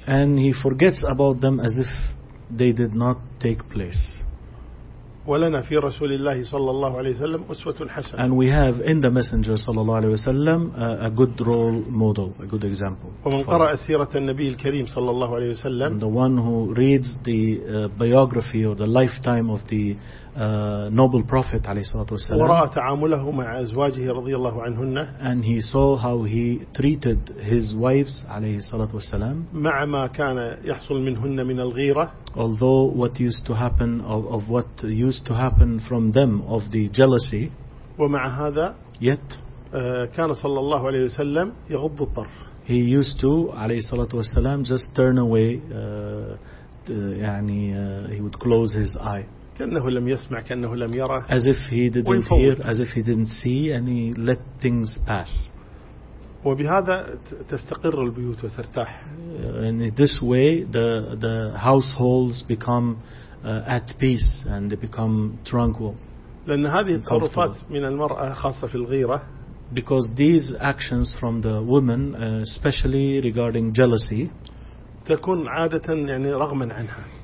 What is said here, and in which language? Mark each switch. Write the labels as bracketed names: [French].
[English] And he forgets about them as if they did not take place. [Arabic] ولنا في رسول الله صلى الله عليه وسلم أسوة حسنة. [English] And we have in the Messenger [Arabic] صلى الله عليه وسلم [English] a good role model, a good example. [Arabic] ومن قرأ سيرة النبي الكريم صلى الله عليه وسلم. [English] And the one who reads the biography or the lifetime of the noble prophet [Arabic] عليه الصلاة والسلام. ورأى تعامله مع أزواجه رضي الله عنهن. [English] And he saw how he treated his wives [Arabic] عليه الصلاة والسلام. مع ما كان يحصل منهن من الغيرة. [English] Although what used to happen of what used to happen from them of the jealousy. [Arabic] ومع هذا. [English] Yet. [Arabic] كان صلى الله عليه وسلم يغض الطرف. [English] He used to [Arabic] عليه الصلاة والسلام [English] just turn away. He would close his eye. [Arabic] كأنه لم يسمع كأنه لم يرى. [English] As if he didn't hear, as if he didn't see, and he let things pass. [Arabic] وبهذا تستقر البيوت وترتاح. [English] And in this way, the households become at peace and they become tranquil. [Arabic] لأن هذه التصرفات من المرأة خاصة في الغيرة. [English] Because these actions from the woman, especially regarding jealousy, [Arabic] تكون عادة يعني رغما عنها.